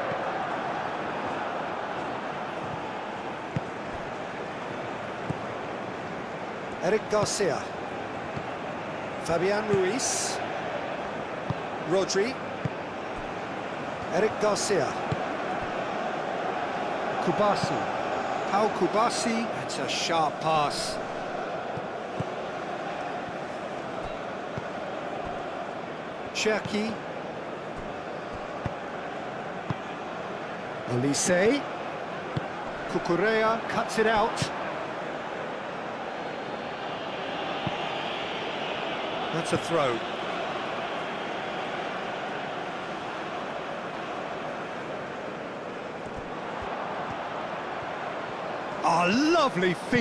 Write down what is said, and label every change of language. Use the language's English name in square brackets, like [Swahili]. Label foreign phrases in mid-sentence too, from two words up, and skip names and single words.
[English] Eric Garcia. Fabian Ruiz. Rodri. Eric Garcia. Kubasi. Pau Kubasi. That's a sharp pass. Cherki. Olise. Cucurella cuts it out. That's a throw. Oh, lovely feed.